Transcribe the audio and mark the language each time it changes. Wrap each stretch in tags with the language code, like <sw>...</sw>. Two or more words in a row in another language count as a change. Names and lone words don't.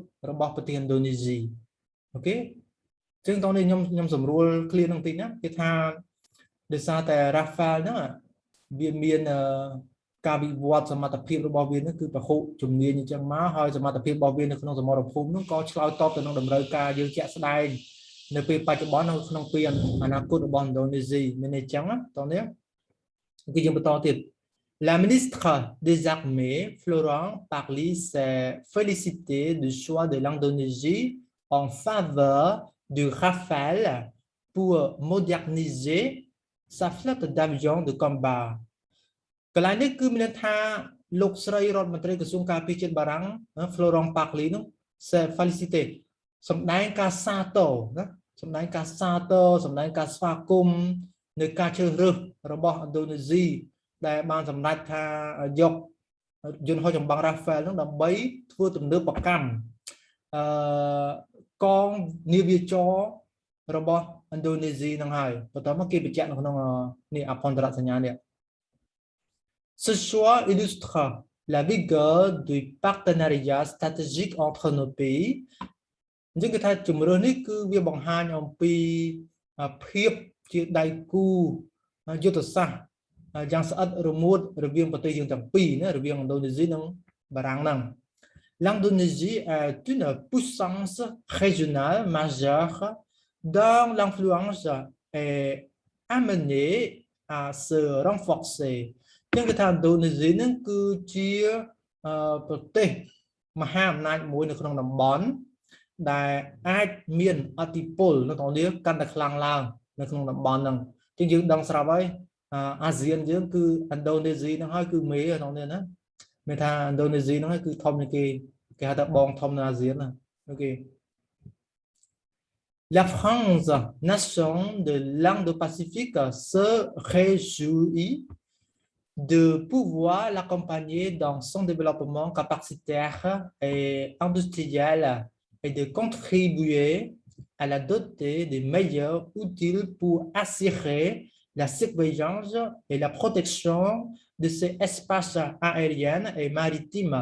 <km>របស់ប្រទេសឥណ្ឌូនេស៊ីអូខេចឹងតោះនេះខ្ញុំសម្រួល clear នឹងតិចណាគេថាដោយសារតែ Rafale ហ្នឹងវាមានការវិ វត្តសមត្ថភាពរបស់វានឹងគឺពហុជំនាញអញ្ចឹងមកហើយសមត្ថភាពរបស់វានៅក្នុងសមរភូមិនោះក៏ឆ្លើយតបទៅនឹងតម្រូវការយើងជាក់ស្ដែងនៅពេលបច្ចុប្បន្ននៅក្នុងពេលអនាគតរបស់ឥណ្ឌូនេស៊ីមានអញ្ចឹងតោះនេះគឺយើងបន្តទៀត</km> <fr>La ministre des Armées, Florence Parly, s'est félicitée du choix de l'Indonésie en faveur du Rafale pour moderniser sa flotte d'avions de combat.</fr> <km>កន្លែងនេះគឺមានថាលោកស្រីរដ្ឋមន្ត្រីក្រសួងការពារជាតិបារាំង Florence Parly នោះ</km> <fr>s'est félicité</fr> <km>សម្ដែងការសាទរណាសម្ដែងការសាទរសម្ដែងការស្វាគមន៍នៅការជ្រើសរើសរបស់ឥណ្ឌូនេស៊ីដែលបានសម្រេចថាយកយន្តហោះចម្បាំង Rafale នោះដើម្បីធ្វើទំនើបកម្មកងនាវាចររបស់ឥណ្ឌូនេស៊ីនឹងហើយបន្តមកគេបញ្ជាក់នៅក្នុងនេះអភ័ន្តរសញ្ញានេះ</km> <fr>Ce choix illustre la vigueur du partenariat stratégique entre nos pays</fr> <km>អញ្ចឹងគេថាជំរឿននេះគឺវាបង្ហាញអំពីភាពជាដៃគូយុទ្ធសាស្ត្រយ៉ាងស្អិតរមួតរវាងប្រទេសយើងទាំងពីរណារវាងឥ ណ្ឌូនេស៊ីនិងបារាំងហ្នឹង</km> <fr>L'Indonésie est une puissance régionale majeure dont l'influence est amenée à se renforcer</fr> <km>ចឹងគេថាឥណ្ឌូ នេស៊ីហ្នឹងគឺជាប្រទេសមហាអំណាចមួយនៅក្នុងតំបន់ដែលអាចមានអធិពលនៅក្នុងនេះកាន់តែខ្លាំងឡើងនៅក្នុងតំបន់ហ្នឹងជាងយើងដឹងស្រាប់ហើយអាស៊ានយើងគឺឥណ្ឌូនេស៊ីហ្នឹងហើយគឺមេក្នុងនេះណាមានថាឥណ្ឌូនេស៊ីហ្នឹងហើយគឺធំជាងគេហៅថាបងធំនៅអាស៊ានណាអូខេ</km> <fr>La France, nation de l'Indo-Pacifique, se réjouit de pouvoir l'accompagner dans son développement capacitaire et industriel et de contribuer à la doter des meilleurs outils pour assurer la surveillance et la protection de ces espaces aériens et maritimes.</fr>